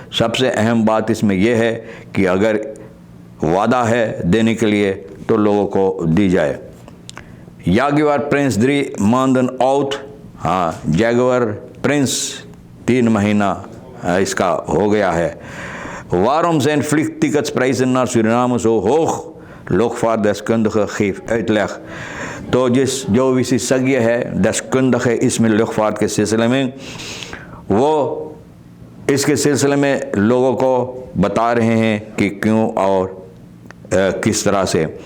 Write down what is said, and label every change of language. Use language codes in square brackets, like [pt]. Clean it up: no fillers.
[hi] सबसे अहम बात इसमें यह है कि अगर वादा है देने के लिए तो लोगों को दी जाए। Jaguar Prince 3 मानदन out. हाँ, जागुआर प्रिंस 3 महीना इसका हो गया है। [nl] Waarom zijn vliegticketsprijzen naar Suriname zo hoog? Luchtvaartdeskundige geeft uitleg। [hi] तो जो विशेषज्ञ है, deskundige इसमें luchtvaart के सिलसिले में, वो इसके सिलसिले में लोगों को बता रहे हैं कि क्यों और किस तरह से।